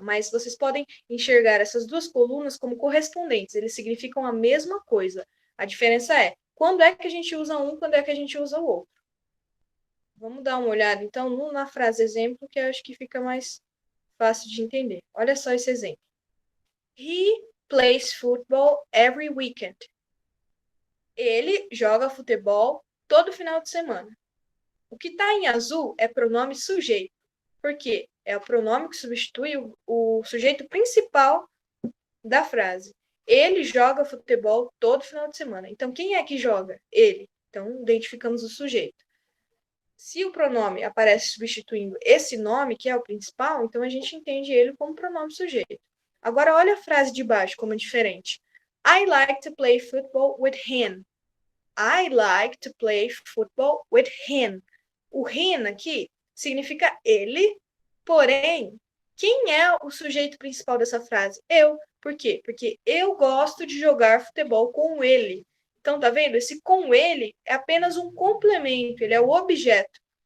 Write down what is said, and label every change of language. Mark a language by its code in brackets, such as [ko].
[pt] Mas vocês podem enxergar essas duas colunas como correspondentes. Eles significam a mesma coisa. A diferença é quando é que a gente usa um, quando é que a gente usa o outro. Vamos dar uma olhada, então, na frase exemplo, que eu acho que fica mais fácil de entender. Olha só esse exemplo. [en] He plays football every weekend. [pt] Ele joga futebol todo final de semana. O que está em azul é pronome sujeito. Por quê? É o pronome que substitui o sujeito principal da frase. Ele joga futebol todo final de semana. Então, quem é que joga? Ele. Então, identificamos o sujeito. Se o pronome aparece substituindo esse nome, que é o principal, então a gente entende ele como pronome sujeito. Agora, olha a frase de baixo como é diferente. [en] I like to play football with him. I like to play football with him. [pt] O him aqui significa ele, porém, quem é o sujeito principal dessa frase? Eu. Por quê? Porque eu gosto de jogar futebol com ele. Então, tá vendo? Esse com ele é apenas um complemento, ele é o objeto.